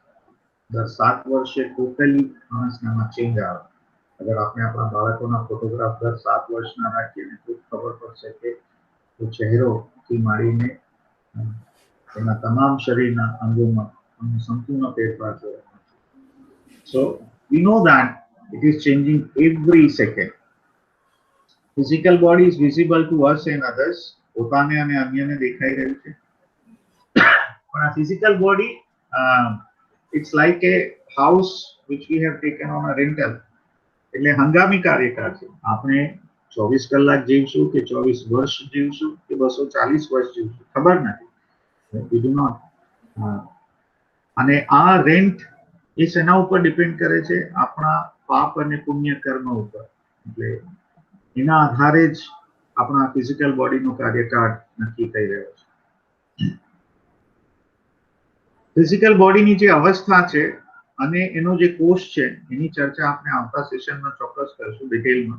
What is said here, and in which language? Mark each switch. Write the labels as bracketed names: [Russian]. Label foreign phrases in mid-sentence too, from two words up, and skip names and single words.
[Gujarati] દર 7 વર્ષે ટોટલી માણસનામાં ચેન્જ આવે. અગર આપણે આપણા બાળકોના ફોટોગ્રાફ દર 7 વર્ષના રાખીએ તો ખબર પડશે કે ચહેરોથી માંડીને એના તમામ શરીરના અંગોમાં સંપૂર્ણ ફેરફાર જોવા મળે. [English] So we know that it is changing every second. Physical body is visible to us and others. [Gujarati] પોતાને અને અન્યને દેખાઈ રહ્યું છે. પણ આ [English] physical body it's like a house which we have taken on a rental. [Gujarati] એટલે હંગામી કાર્યકાળ છે. આપણે 24 કલાક જીવશું કે 24 વર્ષ જીવશું કે 240 વર્ષ જીવશું ખબર નથી. [English] We do not. [Gujarati] અને આ રેન્ટ એ શેના ઉપર ડિપેન્ડ કરે છે? આપણા પાપ અને પુણ્ય કર્મ ઉપર. એટલે એના આધારે જ આપણા ફિઝિકલ બોડીનો કાર્યકાળ નક્કી થઈ રહ્યો છે. ફિઝિકલ બોડીની જે અવસ્થા છે અને એનો જે કોષ છે એની ચર્ચા આપણે આવતા સેશનમાં ચોક્કસ કરીશું ડિટેલમાં.